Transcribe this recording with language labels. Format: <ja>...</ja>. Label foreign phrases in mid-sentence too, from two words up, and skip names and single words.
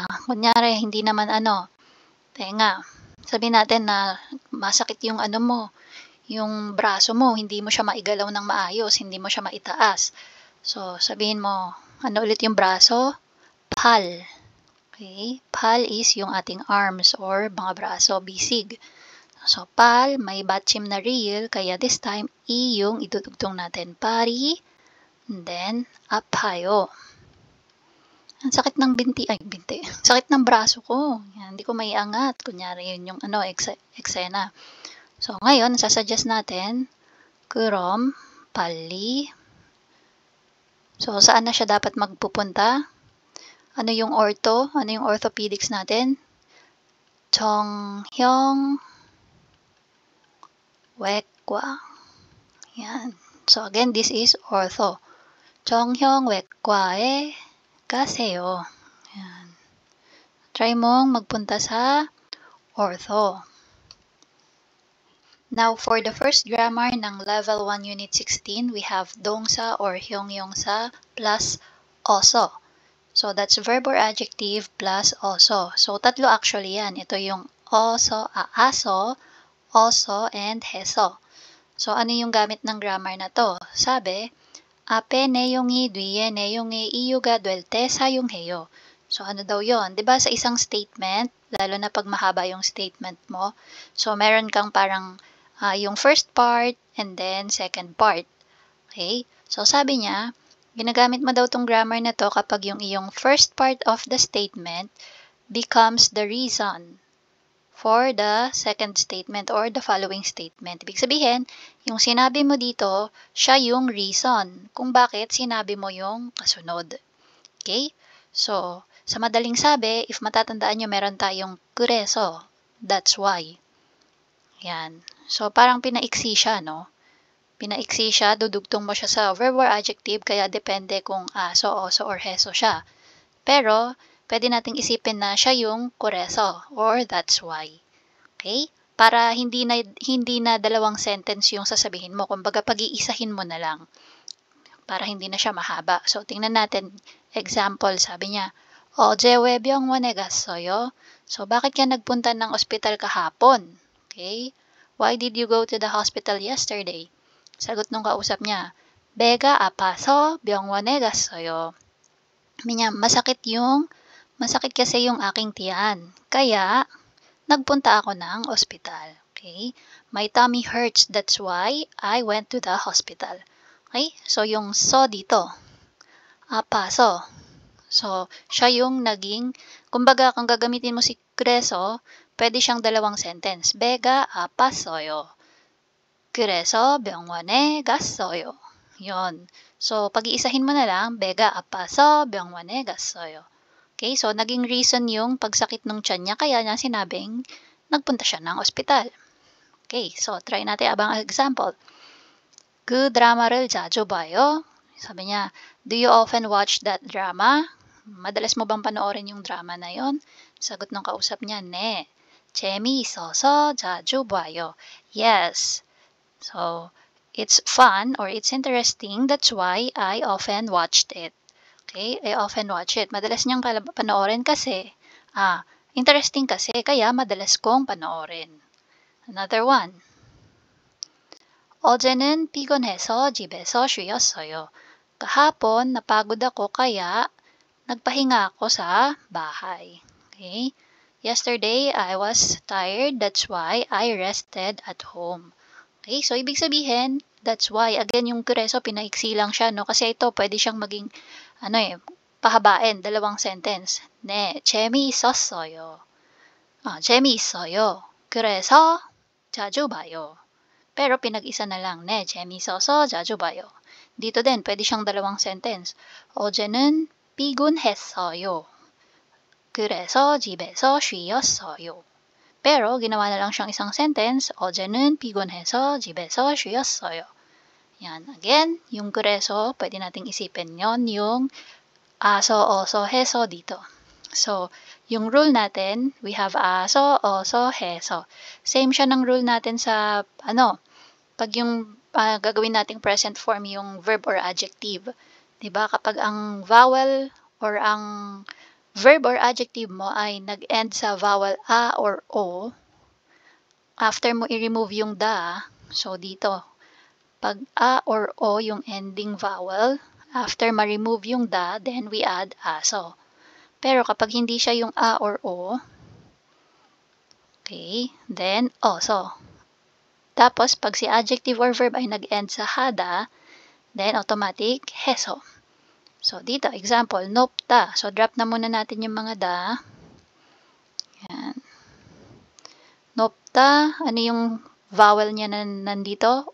<tl>Kunyari, hindi naman tenga. Sabihin natin na masakit yung mo, yung braso mo, hindi mo siya maigalaw ng maayos, hindi mo siya maitaas. So, sabihin mo, ano ulit yung braso? Pal. Okay? Pal is yung ating arms or mga braso, bisig. So, pal, may batchim na real, kaya</tl> <en>this time,</en> <tl>I yung idudugtong natin. Pari,</tl> <en>and then,</en> <tl>apayo. Ang sakit ng binti. Sakit ng braso ko. Yan, hindi ko maiangat. Kunyari, yun yung eksena. So, ngayon, sasuggest natin, kurom, pali. So, saan na siya dapat magpupunta? Ano yung ortho? Ano yung orthopedics natin?</tl> <ko>Chonghyong Wekwa.</ko> <tl>Yan.</tl> <en>So, again, this is ortho.</en> <ko>Chonghyong Wekwae gaseyo.</ko> <tl>Yan. Try mong magpunta sa ortho.</tl> <en>Now, for the first grammar ng Level 1 Unit 16, we have dongsa or hyongyongsa plus oso. So, that's verb or adjective plus oso. So,</en> <tl>tatlo actually yan. Ito yung oso, aso, oso, and heso. So, ano yung gamit ng grammar na to? Sabi,</tl> <ko>앞의 내용이 뒤의 내용이 이유가 될 때 사용해요.</ko> <tl>So, ano daw yon? Diba sa isang statement, lalo na pag mahaba yung statement mo, so meron kang parang yung</tl> <en>first part and then second part.</en> <tl>Okay? So, sabi niya, ginagamit mo daw tong grammar na to kapag yung iyong</tl> <en>first part of the statement becomes the reason for the second statement or the following statement.</en> <tl>Ibig sabihin, yung sinabi mo dito, siya yung reason kung bakit sinabi mo yung kasunod. Okay? So, sa madaling sabi, if matatandaan nyo, meron tayong kureso.</tl> <en>That's why.</en> <tl>Yan. So, parang pinaiksi siya, no? Pinaiksi siya, dudugtong mo siya sa</tl> <en>verb or adjective,</en> <tl>kaya depende kung aso, oso, or heso siya. Pero, pwede nating isipin na siya yung kureso,</tl> <en>or that's why.</en> <tl>Okay? Para hindi na dalawang sentence yung sasabihin mo. Kumbaga, pag-iisahin mo na lang. Para hindi na siya mahaba. So, tingnan natin. Example, sabi niya,</tl> <ko>어제 왜병 원에 갔어요?</ko> <tl>So, bakit ka nagpunta ng ospital kahapon? Okay?</tl> <en>Why did you go to the hospital yesterday?</en> <tl>Sagot nung kausap niya,</tl> <ko>배가 아파서 병원에 갔어요.</ko> <tl>Sabi niya, masakit kasi yung aking tiyan. Kaya, nagpunta ako ng ospital. Okay?</tl> <en>My tummy hurts, that's why I went to the hospital. Okay? So,</en> <tl>yung so dito, apaso. So, siya yung naging, kumbaga, kung gagamitin mo si kureso, pwede siyang dalawang sentence.</tl> <ko>배가 아팠어요. 그래서 병원에 갔어요.</ko> <tl>Yon. So, pag-iisahin mo na lang,</tl> <ko>배가 아파서 병원에 갔어요.</ko> <tl>Okay, so naging reason yung pagsakit ng tiyan niya, kaya niya sinabing nagpunta siya ng ospital. Okay, so try natin abang example.</tl> <ko>그 드라마를 자주 봐요?</ko> <tl>Sabi niya,</tl> <en>do you often watch that drama?</en> <tl>Madalas mo bang panoorin yung drama na yon? Sagot ng kausap niya,</tl> <ko>네. 재미있어서 자주 봐요.</ko> <en>Yes. So, it's fun or it's interesting. That's why I often watched it. Okay? I often watch it.</en> <tl>Madalas niyang panoorin kasi, interesting kasi, kaya madalas kong panoorin.</tl> <en>Another one.</en> <ko>어제는 피곤해서 집에서 쉬었어요.</ko> <tl>Kahapon, napagod ako kaya nagpahinga ako sa bahay.</tl> <en>Okay? Yesterday, I was tired. That's why I rested at home. Okay? So,</en> <tl>ibig sabihin,</tl> <en>that's why. Again,</en> <tl>yung kureso, pinaiksi lang siya, no? Kasi ito, pwede siyang maging, pahabain, dalawang sentence.</tl> <ko>네, 재미있었어요. 재미있어요. 그래서 자주 봐요.</ko> <tl>Pero pinag-isa na lang,</tl> <ko>네, 재미있어서 자주 봐요.</ko> <tl>Dito din, pwede siyang dalawang sentence.</tl> <ko>어제는 피곤했어요. 그래서 집에서 쉬었어요.</ko> <tl>Pero, ginawa na lang siyang isang sentence.</tl> <ko>어제는 피곤해서 집에서 쉬었어요.</ko> <tl>Yan. Again, yung kureso, pwede nating isipin yon yung aso, oso, heso dito. So, yung rule natin,</tl> <en>we have aso, oso, heso.</en> <tl>Same siya ng rule natin sa, pag yung gagawin nating</tl> <en>present form</en> <tl>yung</tl> <en>verb or adjective.</en> <tl>Diba? Kapag ang vowel or ang</tl> <en>verb or adjective</en> <tl>mo ay nag-end sa</tl> <en>vowel a or o,</en> <tl>after mo i-remove yung da, so dito, pag a or o yung</tl> <en>ending vowel,</en> <tl>after ma-remove yung da, then we add aso. Pero kapag hindi siya yung a or o, okay, then also. Tapos, pag si</tl> <en>adjective or verb</en> <tl>ay nag-end sa hada, then automatic heso. So, dito, example, nopta. So, drop na muna natin yung mga da. Yan. Nopta, ano yung vowel niya na nandito?</tl>